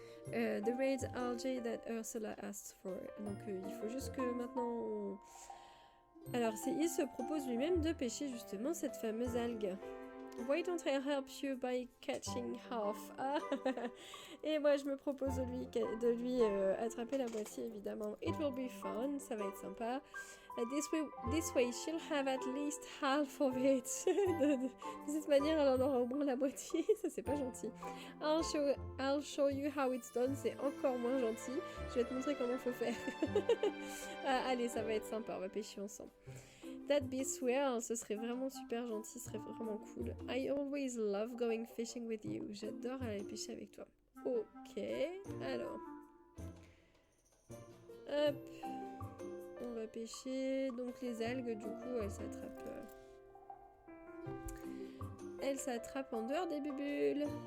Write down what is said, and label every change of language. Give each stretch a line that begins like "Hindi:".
English: The red algae that Ursula asked for.
French: Donc il faut juste que maintenant Alors il se propose lui-même de pêcher justement cette fameuse algue.
English: Why don't I help you by catching half? Ah.
French: Et moi je me propose de lui attraper la moitié évidemment.
English: It will be fun,
French: ça va être sympa.
English: This way she'll have at least half of it.
French: de cette manière elle en aura au moins la moitié. Ça c'est pas gentil.
English: I'll show you how it's done.
French: C'est encore moins gentil. Je vais te montrer comment faut faire. Allez, ça va être sympa, on va pêcher ensemble.
English: That'd be swell,
French: ce serait vraiment super gentil, ce serait vraiment cool.
English: I always love going fishing with you.
French: J'adore aller pêcher avec toi. Ok, alors. Hop. On va pêcher. Donc les algues, du coup, elles s'attrapent en dehors des bulles.